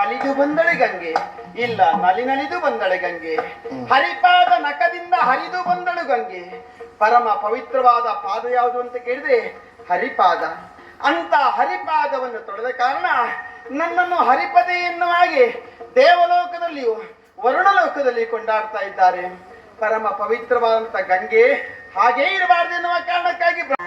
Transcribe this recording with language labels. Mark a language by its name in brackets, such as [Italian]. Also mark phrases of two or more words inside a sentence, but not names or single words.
[Kannada] ಬಂದಳೆ ಗಂಗೆ, ಇಲ್ಲ ನಲಿ ನಲಿದು ಬಂದಳೆ ಗಂಗೆ, ಹರಿಪಾದ ನಖದಿಂದ ಹರಿದು ಬಂದಳು ಗಂಗೆ. ಪರಮ ಪವಿತ್ರವಾದ ಪಾದ ಯಾವುದು ಅಂತ ಕೇಳಿದ್ರೆ ಹರಿಪಾದ. ಅಂತ ಹರಿಪಾದವನ್ನು ತೊಳೆದ ಕಾರಣ ನನ್ನನ್ನು ಹರಿಪದೆ ಎನ್ನುವ ಹಾಗೆ ದೇವಲೋಕದಲ್ಲಿಯೂ ವರುಣಲೋಕದಲ್ಲಿ ಕೊಂಡಾಡ್ತಾ ಇದ್ದಾರೆ. ಪರಮ ಪವಿತ್ರವಾದಂತ ಗಂಗೆ ಹಾಗೇ ಇರಬಾರ್ದು ಎನ್ನುವ ಕಾರಣಕ್ಕಾಗಿ